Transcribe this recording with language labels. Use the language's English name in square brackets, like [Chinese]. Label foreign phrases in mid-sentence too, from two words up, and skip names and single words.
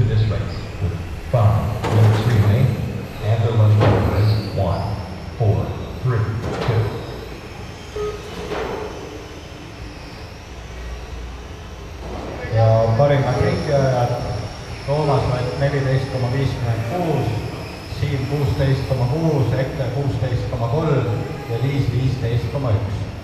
[English] this race with 5 minutes remaining, and the running order is 1, 4, 3, 2. [Estonian] Ja parimad ringijääjad, Toomas Vett 14,56, Siim 16,6, Eke 16,3 ja Liis 15,1.